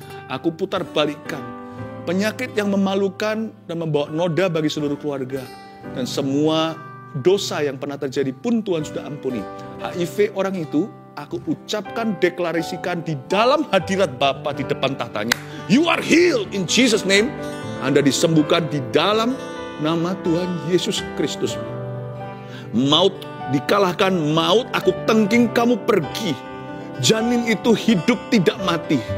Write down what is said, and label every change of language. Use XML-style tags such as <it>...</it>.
<id>Aku putar balikkan. Penyakit yang memalukan dan membawa noda bagi seluruh keluarga. Dan semua dosa yang pernah terjadi pun Tuhan sudah ampuni. HIV orang itu, aku ucapkan, deklarasikan di dalam hadirat Bapa di depan tahtanya.</id> <en>You are healed in Jesus' name.</en> <id>Anda disembuhkan di dalam nama Tuhan Yesus Kristus. Maut dikalahkan, maut aku tengking kamu pergi. Janin itu hidup tidak mati.</id>